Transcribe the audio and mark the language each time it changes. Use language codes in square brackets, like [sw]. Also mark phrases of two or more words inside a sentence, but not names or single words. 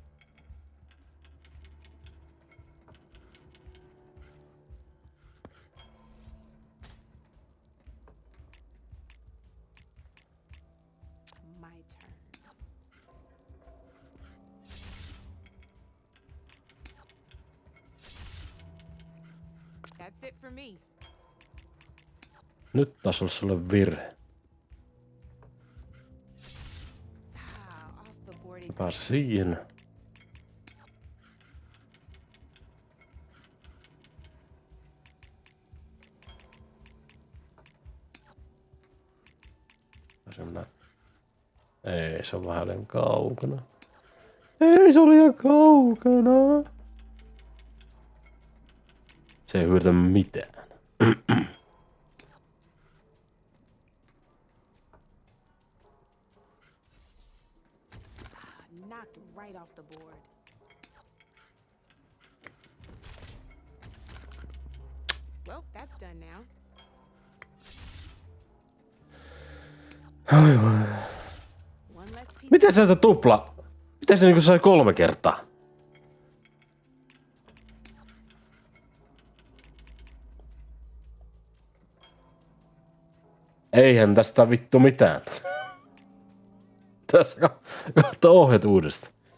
[en] My turn. That's it for me. [fi] Nyt taas olisi sulle virhe. [en] Off the board it [fi] Pääse siihen. Ei, se on vähän liian kaukana. Ei, se oli liian kaukana. Se ei hyödytä mitään. [en] knocked right off the board. Well, that's done now. One less piece. [fi] Miten sä sitä tupla? Miten se niinku sai 3 kertaa? Eihän tästä vittu mitään. Tässä kohta ohjat uudestaan.